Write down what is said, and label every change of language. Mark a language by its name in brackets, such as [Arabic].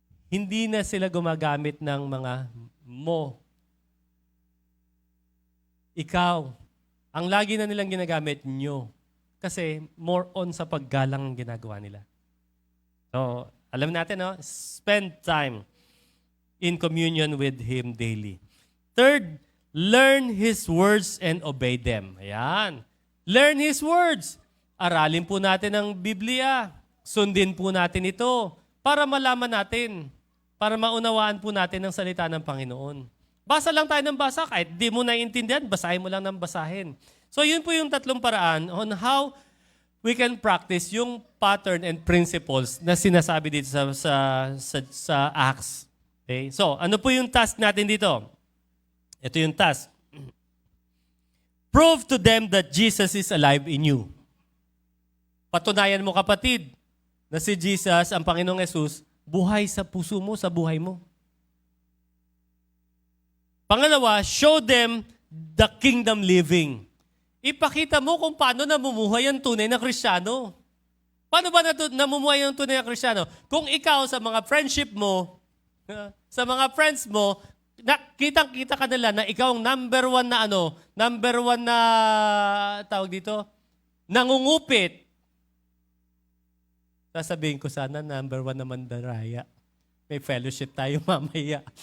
[Filipino] Hindi na sila gumagamit ng mga mo. Ikaw. Ang lagi na nilang ginagamit, nyo. Kasi more on sa paggalang ang ginagawa nila. So, alam natin, [English] spend time in communion with Him daily. Third, learn His words and obey them. Ayan. Learn His words. [Filipino] Aralin po natin ang Biblia. Sundin po natin ito para malaman natin, para maunawaan po natin ang salita ng Panginoon. Basa lang tayo ng basa, kahit di mo naiintindihan, basahin mo lang ng basahin. So yun po yung tatlong paraan [English] on how we can practice [Filipino] yung pattern and principles na sinasabi dito sa Acts. Okay? So, ano po yung task natin dito? Ito yung task. [English] Prove to them that Jesus is alive in you. [Filipino] Patunayan mo, kapatid, na si Jesus, ang Panginoong Yesus, buhay sa puso mo, sa buhay mo. [English] Pangalawa, show them the kingdom living. [Filipino] Ipakita mo kung paano namumuhay ang tunay na Kristiyano. Paano ba namumuhay ang tunay na Kristiyano? Kung ikaw sa mga friendship mo, sa mga friends mo, kitang-kita ka nila na ikaw ang number one na tawag dito, nangungupit. Sasabihin ko sana, number one naman daraya. May fellowship tayo mamaya.